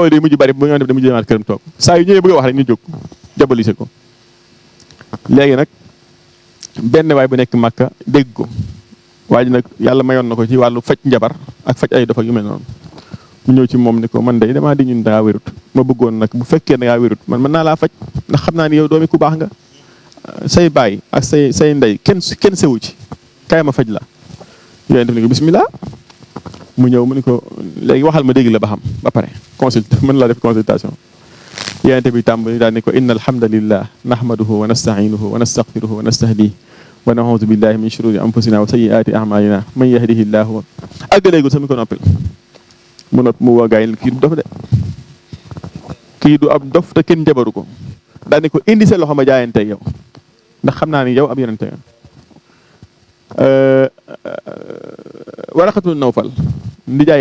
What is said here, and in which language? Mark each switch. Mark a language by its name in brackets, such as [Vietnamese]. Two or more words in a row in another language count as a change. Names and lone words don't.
[Wolof] coow day mujj bari bu ñoo def da mujj demaat këram toog saa yu ñëwee bëgg a wax rek ñu jóg jabalise ko léegi nag benn waay bu nekk Màkka dégg ko waa ji nag yàlla mayoon na ko ci wàllu faj njabar ak faj ay dof ak yu mel noonu mu ñëw ci moom ni ko man day damaa di ñun dangaa wérut ma bëggoon nag bu fekkee dangaa wérut man mën naa laa faj ndax xam naa ni yow doomi ku baax nga say baay ak say ndey kenn sewu ci kaay ma faj la yonent bi ni ko bismillah mu ñëw mu ni ko léegi waxal ma dégg la ba xam ba pare mën laa def consultation yonente bi tàmbali daal ni ko [Arabic] إن الحمد لله نحمده ونستعينه ونستغفره ونستهديه ونعوذ بالله من شرور أنفسنا وسيئات أعمالنا من يهده الله [Wolof] àggaleegul sami ko noppil mu nopp mu woo gaa yi kii du dof de kii du ab dof te kenn jabaru ko daal ni ko indi sa loxo ma jaayante yow ndax xam naa ni yow ab yonente nga Waraqatu Nawfal ndijaay